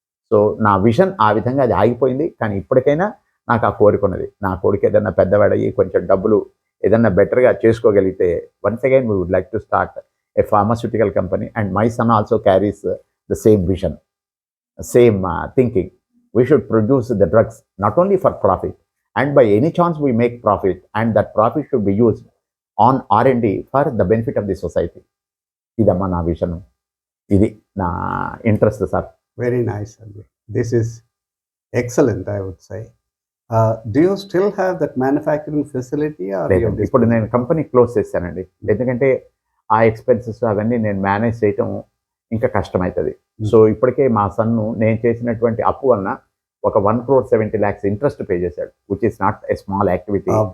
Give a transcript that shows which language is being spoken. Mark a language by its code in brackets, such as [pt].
[te] So నా vision ఆ విధంగా అది ఆగిపోయింది. కానీ ఇప్పటికైనా నాకు ఆ కోరిక ఉన్నది. నా కొడుకు ఏదన్నా పెద్దవాడయ్యి కొంచెం డబ్బులు ఏదన్నా బెటర్గా చేసుకోగలిగితే [en] Once again we would like to start a pharmaceutical company and my son also carries the same vision, same thinking. We should produce the drugs not only for profit, and by any chance we make profit, and that profit should be used on R&D for the benefit of the society. [te] ఇదమ్మా నా విషయం, ఇది నా interest sir. [en] Very nice, Andy. This is excellent, I would say. Do you still have that manufacturing facility? Or you have [te] ఇప్పుడు నేను company close చేశానండి. ఎందుకంటే ఆ ఎక్స్పెన్సెస్ అవన్నీ నేను మేనేజ్ చేయటం ఇంకా కష్టమవుతుంది. సో ఇప్పటికే మా సన్ను నేను చేసినటువంటి అప్పు వలన ఒక 1,70,00,000 ఇంట్రెస్ట్ పే చేశాడు, [en] Which is not a small activity.